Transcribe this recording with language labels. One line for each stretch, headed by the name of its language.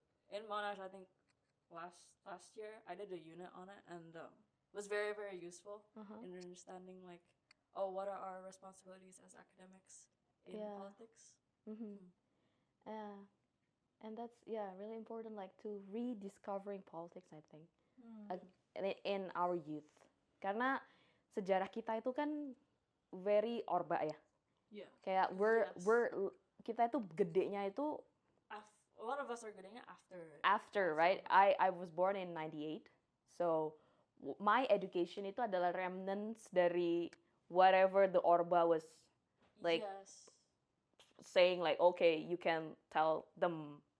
English: In Monash, I think last year I did a unit on it, and it was very, very useful in understanding like, what are our responsibilities as academics in politics. And that's really important, like to rediscovering politics, I think, in our youth.
Indonesian: Karena sejarah kita itu kan
English: very
Indonesian: orba ya.
English: Yeah.
Indonesian: Kayak kita itu gedenya itu
English: a lot of us are getting it after. After, right? I was born in 98. So my education
Indonesian: itu adalah
English: remnants dari whatever the Orba was like Yes. saying, like, okay, you can tell them